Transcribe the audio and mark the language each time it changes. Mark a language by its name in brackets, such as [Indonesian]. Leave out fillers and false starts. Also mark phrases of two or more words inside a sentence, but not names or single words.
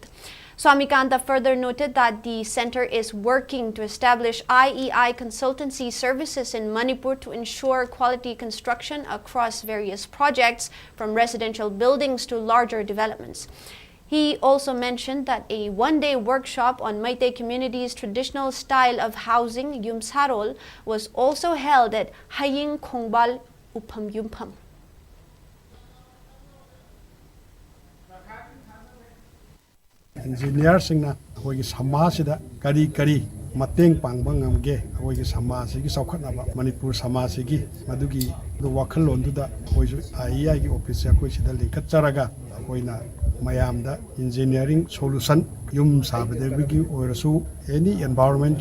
[English] Swamikanta further noted that the center is working to establish IEI consultancy services in Manipur to ensure quality construction across various projects, from residential buildings to larger developments. He also mentioned that a one-day workshop on Meitei community's traditional style of housing, Yumsarol, was also held at Haying Khongbal Upham Yumpham. [Manipuri] Engineers singna akoigi samasida kari mateng pangba ngamge akoigi samasigi saukhatnaba Manipur samasigi madugi du wakhalon duda akoisu IEI gi office akoi sida linkacharaga akoina mayamda [English] engineering solution [Manipuri] yum sabadegi oirasu [English] any environment